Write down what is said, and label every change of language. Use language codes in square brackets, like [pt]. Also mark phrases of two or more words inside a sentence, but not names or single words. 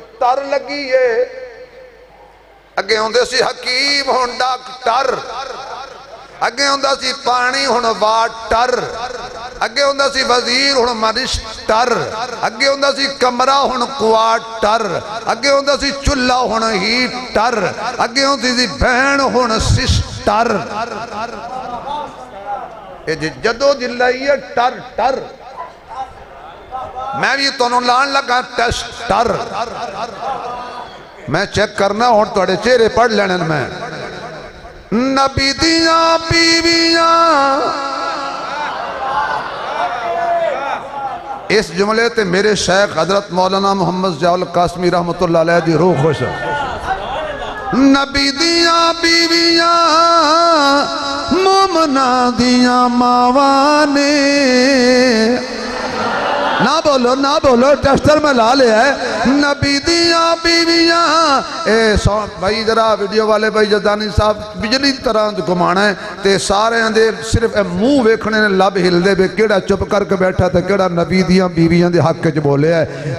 [pa] ٹر لگی ہے اگے آؤندے سی حکیم ہن ڈاکٹر اگے ہندا سی پانی ہن واٹر اگے ہندا سی وزیر ہن منسٹر اگے ہندا سی کمرہ ہن کوارٹر اگے ہندا سی چلہا ہن ہیٹر اگے ہندی سی بھین ہن سسٹر جدوں دی لئی ہے ٹر ٹر میں بھی تہانوں لان لگا ٹیسٹر میں چیک کرنا ہن تہاڈے چہرے پڑھ لینے میں نبی دیا بیویاں اس جملے تے میرے شیخ حضرت مولانا محمد ضیاء القاسمی [ar] رحمة الله عليه [pa] دی روح خوش ہے نبی دیا بیویاں مومنا دیا ماوا نے نا بولو ٹیسٹر میں لا لیا ہے نبی دیا بیویاں اے بھائی ذرا ویڈیو والے بھائی جدانی صاحب بجلی طرح گھمانا ہے تو سارے دے صرف منہ ویکھنے نے لب ہلدے وے کیڑا چپ کرکے بیٹھا تو کیڑا نبی دیاں بیویاں دے حق چ بولیا ہے.